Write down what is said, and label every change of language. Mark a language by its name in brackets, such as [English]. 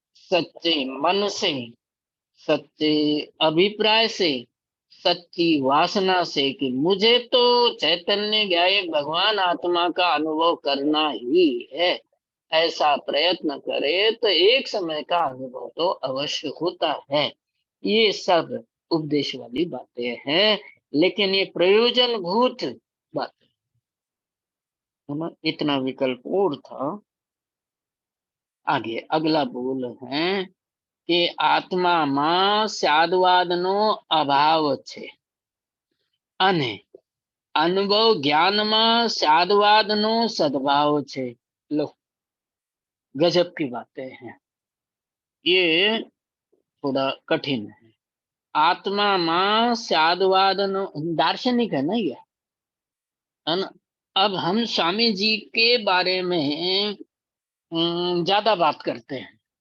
[Hindi] सच्चे मन से, सच्चे अभिप्राय से, सच्ची वासना से कि मुझे तो चैतन्य ज्ञायक भगवान आत्मा का अनुभव करना ही है, ऐसा प्रयत्न करे तो एक समय का अनुभव तो अवश्य होता है। ये सब उपदेश वाली बातें हैं। लेकिन ये प्रयोजन भूत बात है ना। इतना विकल्प और था। आगे अगला बोल है कि [Gujarati] આત્મામાં સ્યાદવાદનો અભાવ છે અને અનુભવ જ્ઞાનમાં સ્યાદવાદનો સદભાવ છે। [Hindi] लो गजब की बातें हैं, ये थोड़ा कठिन है। [Gujarati] આત્મામાં સ્યાદવાદનો [Hindi] दार्शनिक है ना ये, है ना। अब हम स्वामी जी के बारे में ज्यादा बात करते हैं।